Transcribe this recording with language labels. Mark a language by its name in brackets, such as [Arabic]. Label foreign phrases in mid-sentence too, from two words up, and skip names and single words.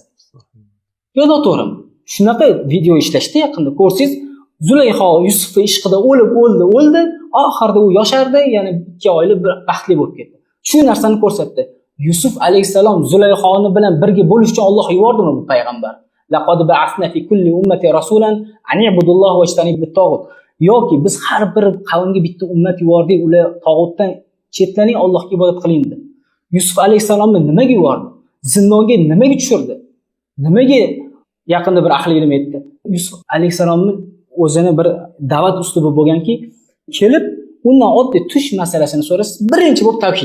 [Uzbek] Yo'q, to'g'rimi? Shunaqa video ishlashdi yaqinda. Ko'rsangiz, Zulayha Yusufning ishqida o'ldi, oxirida u yoshardi, ya'ni 2 oylik bir baxtli bo'lib ketdi. Shu narsani ko'rsatdi. Yusuf alayhisalom Zulayhoni bilan birga bo'lish uchun Alloh yubordimi bu payg'ambar? [Arabic] لقد بعثنا في كل أمة رسولا أن يعبدوا الله ويجتنبوا الطاغوت. [Uzbek] Yoki biz har bir qavmga bitta ummat yubordik, ular tog'utdan chetlaning, Allohga ibodat qiling dedi. Yusuf alayhisalomni nimaga yubordi? Zindonga nimaga tushirdi? Nimaga yaqinda bir ahli ilm aytdi. Yusuf alayhisalomning o'zini bir da'vat uslubi bo'lganki, kelib undan oddiy tush masalasini so'rasa, birinchi bo'lib tavhid.